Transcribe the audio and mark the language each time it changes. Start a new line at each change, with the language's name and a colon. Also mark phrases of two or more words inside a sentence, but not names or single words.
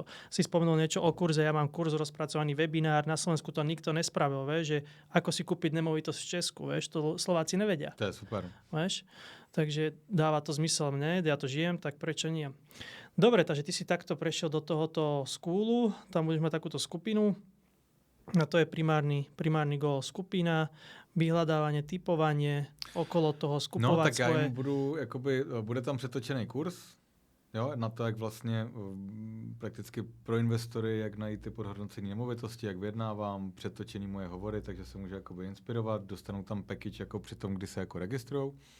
Slovak: Si spomenul niečo o kurze, ja mám kurz rozpracovaný webinár, na Slovensku to nikto nespravil, vieš, že ako si kúpiť nemovitosť v Česku, vieš, to Slováci nevedia. To je super. Vieš? Takže dáva to zmysel mne, ja to žijem, tak prečo nie? Dobre, takže ty si takto prešiel do tohoto skúlu, tam budeš mať takúto skupinu, a to je primárny goal skupina, vyhľadávanie, typovanie, okolo toho skupovať tak svoje...
Czech: já jim bude tam přetočený kurz, jo, na to, jak vlastně prakticky pro investory, jak najít ty podhodnocení nemovitosti, jak vyjednávám, přetočený moje hovory, takže se může jakoby inspirovat, dostanou tam package jako při tom, kdy se jako registrujou.